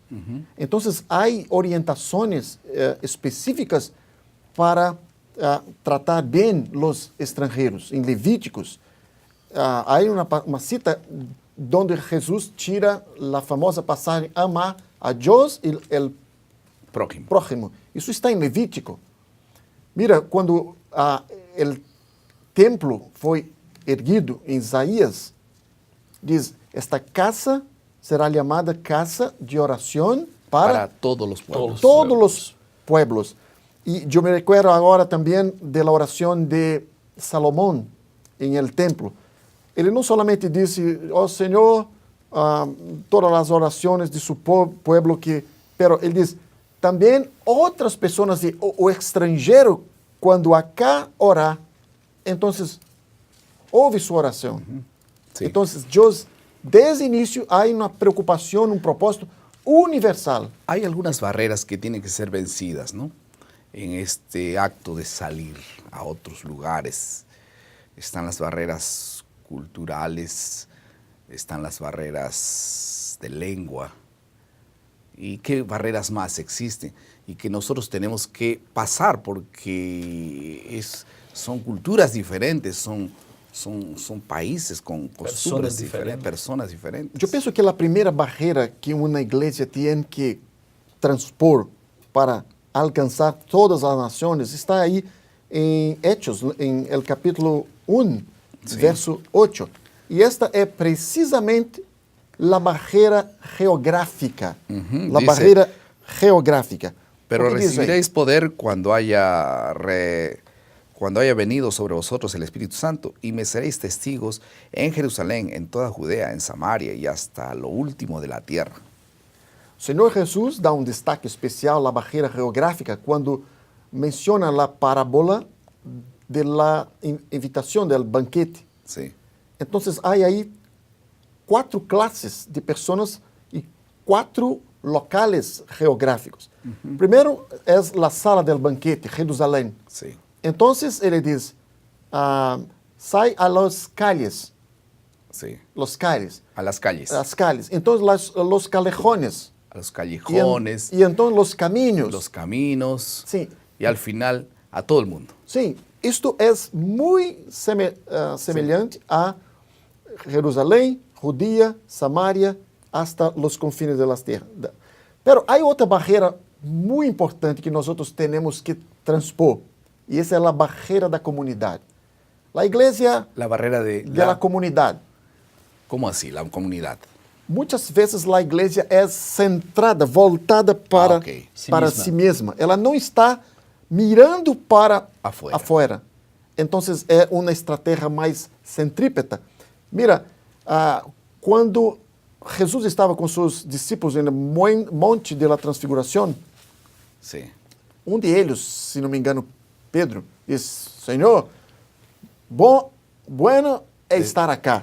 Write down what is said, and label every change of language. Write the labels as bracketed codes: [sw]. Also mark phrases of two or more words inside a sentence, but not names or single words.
[es] Entonces, hay orientaciones específicas para tratar bien los extranjeros. En Levíticos, hay una cita donde Jesús tira la famosa pasaje, amar a Dios y el Prójimo. prójimo. [pt] Isso está em Levítico. Mira, quando o templo foi erguido em Isaías, diz, esta casa será chamada casa de oração para [es] todos los pueblos. [pt] todos os pueblos. E eu me recuerdo agora também da oração de Salomão em el templo. Ele não somente disse, ó Senhor, todas as orações de [es] su pueblo [pt] que... Pero ele diz, também outras pessoas, o estrangeiro, quando acá orar, então ouve sua oração. [es] Sí. [pt] Então, Deus, desde o início, há uma preocupação, propósito universal. [es] Hay algunas barreras que tienen que ser vencidas, ¿no? En este acto de salir a otros lugares. Están las barreras culturales, están las barreras de lengua. ¿Y qué barreras más existen? Y que nosotros tenemos que pasar porque son culturas diferentes, son países con costumbres diferentes, personas diferentes. [pt] Eu penso que a primeira barreira que uma igreja tem que transpor para alcançar todas as nações está aí em Hechos, em el capítulo 1, verso 8. E esta é precisamente a barreira geográfica. A barreira geográfica. [es] Pero [pt] Porque diz aí, [es] recibiréis poder cuando haya venido sobre vosotros el Espíritu Santo, y me seréis testigos en Jerusalén, en toda Judea, en Samaria y hasta lo último de la tierra. [pt] o Senhor Jesus dá destaque especial à barreira geográfica quando menciona a parábola da invitação, do banquete. [es] Sí. [pt] Então, há aí 4 classes de pessoas e 4 locales geográficos. Primeiro é a sala [es] del banquete, [pt] Jerusalém. [es] Sí. [pt] Então, ele diz, sai [es] a los calles, Sí. los calles, A las calles, [pt] as calles. Então, [es] los callejones. a los callejones, [pt] E então, los caminhos. [es] los caminos, [pt] Sim, [es] y al final a todo el mundo. [pt] sim. Isto é muito semelhante a Jerusalém, [es] Judea, Samaria, hasta los confines de las tierras. [pt] Pero há outra barreira muito importante que nós temos que transpor, e essa é a barreira da comunidade. [es] La iglesia La barrera de de la comunidad. ¿Cómo así? La comunidad. [pt] Muitas vezes a igreja é centrada, voltada para, ok. para [es] Si [pt] si mesma. Ela não está mirando para [es] Afuera. afuera. [pt] Então, é uma estratégia mais centrípeta. Mira, quando Jesus estava com seus discípulos no Monte de la Transfiguração, [es] Sí. [pt] um deles, se não me engano, Pedro, disse, Senhor, bueno é estar acá.